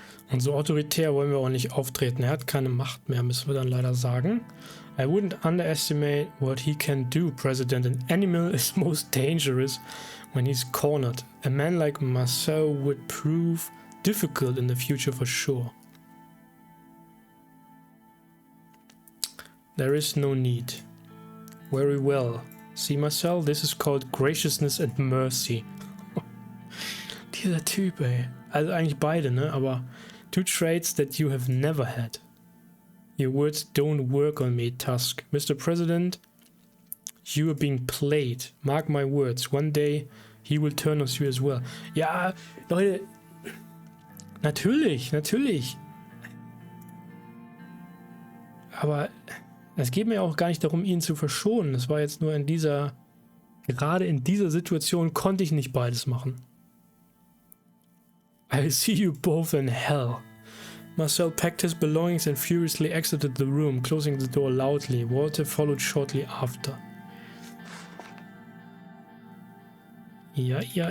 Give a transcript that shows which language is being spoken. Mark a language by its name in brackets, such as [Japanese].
[German] Und so autoritär wollen wir auch nicht auftreten. Er hat keine Macht mehr, müssen wir dann leider sagen. [English] I wouldn't underestimate what he can do, President. An animal is most dangerous when he's cornered. A man like Marceau would prove difficult in the future for sure. There is no need. Very well. See, Marcel, this is called graciousness and mercy. [German] Dieser Typ, ey. Also eigentlich beide, ne? Aber [English] two traits that you have never had. Your words don't work on me, Tusk. Mr. President, you are being played. Mark my words. One day he will turn on you as well. [German] Ja, Leute. Natürlich, natürlich. Aber es geht mir auch gar nicht darum, ihn zu verschonen. Es war jetzt nur in dieser... Gerade in dieser Situation konnte ich nicht beides machen. [English] I'll see you both in hell. Marcel packed his belongings and furiously exited the room, closing the door loudly. Walter followed shortly after. [German] Ja.